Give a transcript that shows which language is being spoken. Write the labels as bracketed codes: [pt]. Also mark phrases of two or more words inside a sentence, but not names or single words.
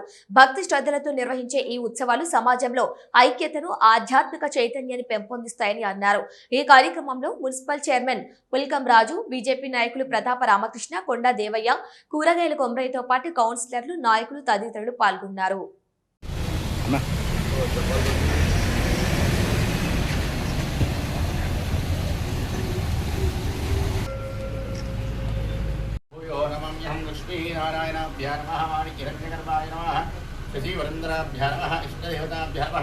[te] భక్తి శ్రద్ధలతో నిర్వహించే ఈ ఉత్సవాలు సమాజంలో ఐక్యతను, ఆధ్యాత్మిక చైతన్యాన్ని పెంపొందిస్తాయని అన్నారు. ఈ కార్యక్రమంలో మున్సిపల్ చైర్మన్ పుల్కం రాజు, బీజేపీ నాయకులు ప్రతాప రామకృష్ణ, కొండా దేవయ్య, కూరగాయల కొమరయ్యతో పాటు కౌన్సిలర్లు, నాయకులు తదితరులు పాల్గొన్నారు. [sa] नारायणाभ्यां नमः माणिक्यरत्नगर्भाय नमः शशिवरन्द्राभ्यां नमः इष्टदेवताभ्यां नमः